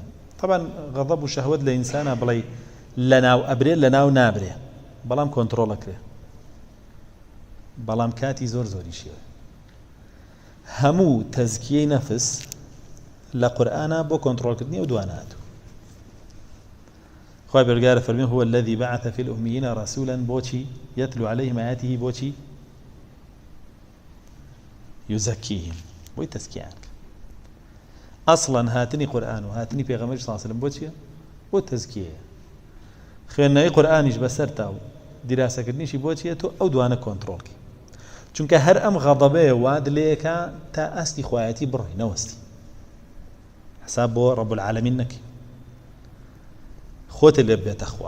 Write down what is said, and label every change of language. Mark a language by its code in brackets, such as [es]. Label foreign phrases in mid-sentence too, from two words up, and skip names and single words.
[ckb] طبعا غەضەب و شەهوەت لە ئینسانە بڵێ لە ناو ئەبرێ لە ناو نابرێ، بەڵام کۆنتڕۆڵەکرێ، بەڵام کاتی زۆر زۆری شێوە. هەموو تەزکیەی نەفس لە قورئانە بۆ کۆنتڕۆڵکردنی ئەو دواناتوە. خوای بەرگارە فەرمێ [ar] هو الذي بعث في الأميين رسولا [ckb] بۆچی [ar] يتلو عليهم آياته [ckb] بۆچی يزكيهم، بۆی تەزکیەیان کرد. ئەسڵەن هاتنی قورئان و هاتنی پێغەمبەر [ar] صلی الله علیه و سلم [ckb] بۆ چییە؟ بۆ تەزکیەیە. خوێندنەوەی قورئانیش بەسەر تا و دیراسەکردنیشی بۆ چییە؟ تۆ ئەو دوانە کۆنتڕۆڵکەی، چونکە هەر ئەم غەضەبەیە واد لێیەکە تا ئەستی خوایەتی بڕۆی نەوەستی، حساب بۆ [ar] ڕەب العالەمین [ckb] نەکەی، خۆتە لێ بێتە خوا.